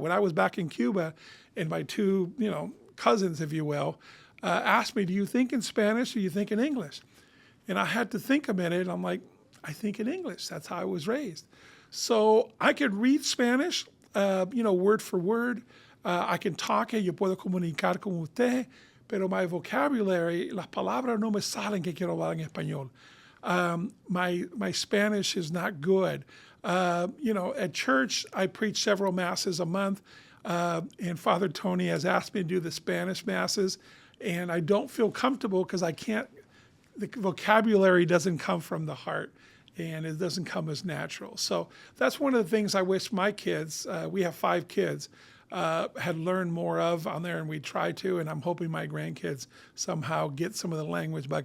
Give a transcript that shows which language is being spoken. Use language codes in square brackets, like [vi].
[en] When I was back in Cuba, and my 2, cousins, if you will, asked me, do you think in Spanish or do you think in English? And I had to think a minute. I'm like, I think in English. That's how I was raised. So I could read Spanish, word for word. I can talk, [es] yo puedo comunicar con usted, pero [en] my vocabulary, [es] las palabras no me salen que quiero hablar en español. [en] My Spanish is not good. At church, I preach several masses a month, and Father Tony has asked me to do the Spanish masses, and I don't feel comfortable because the vocabulary doesn't come from the heart. And it doesn't come as natural. So that's one of the things I wish my kids, we have 5 kids, had learned more of on there, and we try to, and I'm hoping my grandkids somehow get some of the language back.